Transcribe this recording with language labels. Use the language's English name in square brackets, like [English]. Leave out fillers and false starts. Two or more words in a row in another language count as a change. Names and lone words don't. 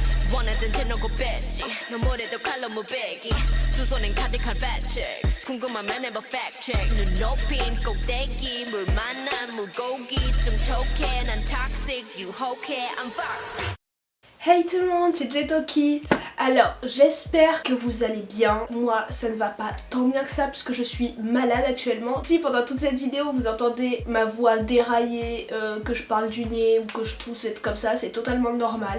[Korean] 원하던 대놓고 뺐지 너무래도 칼로 무배기 두 손엔 가득한 [English] fat checks [Korean] 궁금하면 해봐 [English] fact check [Korean] 눈 높인 꼭대기 물 만난 물고기 좀 톡해 난 toxic 유혹해 [English] I'm foxy. [French] Hey tout le monde, c'est Jetoki. Alors j'espère que vous allez bien. Moi ça ne va pas tant bien que ça parce que je suis malade actuellement. Si pendant toute cette vidéo vous entendez ma voix dérailler, que je parle du nez ou que je tousse comme ça, c'est totalement normal.